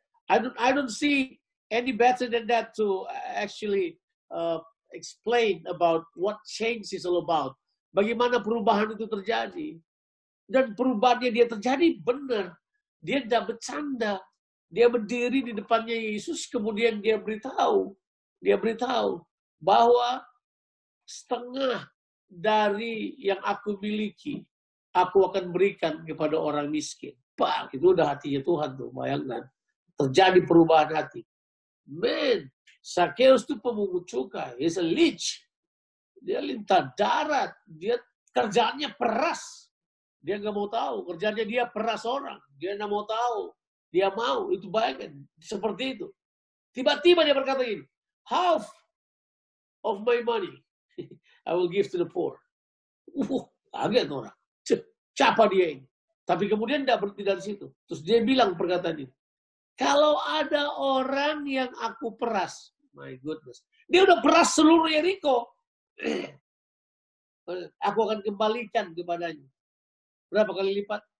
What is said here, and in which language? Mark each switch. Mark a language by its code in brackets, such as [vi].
[en] I don't see any better than that to actually explain about what change is all about. [id] Bagaimana perubahan itu terjadi. Dan perubahannya dia terjadi benar. Dia tidak bercanda. Dia berdiri di depannya Yesus, kemudian dia beritahu bahwa setengah dari yang aku miliki, aku akan berikan kepada orang miskin. Pak, itu udah hatinya Tuhan tuh, bayangkan. Terjadi perubahan hati. Man, Zakheus itu pemungut cukai. [en] He's a leech. [id] Dia lintah darat. Dia kerjaannya peras. Dia nggak mau tahu. Kerjaannya dia peras orang. Dia nggak mau tahu. Dia mau. Itu bayangkan. Seperti itu. Tiba-tiba dia berkata ini. [en] Half of my money I will give to the poor. [id] Kaget orang. Siapa dia ini? Tapi kemudian tidak berhenti dari situ. Terus dia bilang perkataan ini. Kalau ada orang yang aku peras. [en] My goodness. [id] Dia udah peras seluruh Yeriko. Aku akan kembalikan kepadanya. Berapa kali lipat?